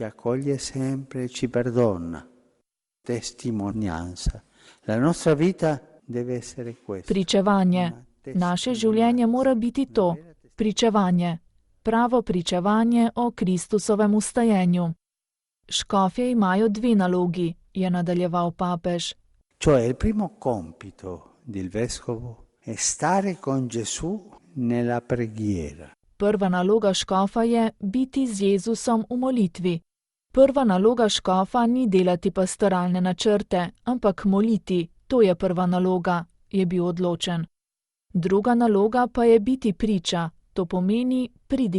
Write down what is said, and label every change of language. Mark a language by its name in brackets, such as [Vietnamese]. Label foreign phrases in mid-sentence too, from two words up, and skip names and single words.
[Slovenian] Pričevanje. Naše življenje mora biti to, pričevanje. Pravo pričevanje o Kristusovem vstajenju. Škofje imajo dve nalogi, je nadaljeval papež. [Italian] Cioè il primo compito del vescovo è stare con Gesù nella preghiera. [Slovenian] Prva naloga škofa je biti z Jezusom v molitvi. Prva naloga škofa ni delati pastoralne načrte, ampak moliti, to je prva naloga, je bil odločen. Druga naloga pa je biti priča, to pomeni pridigati.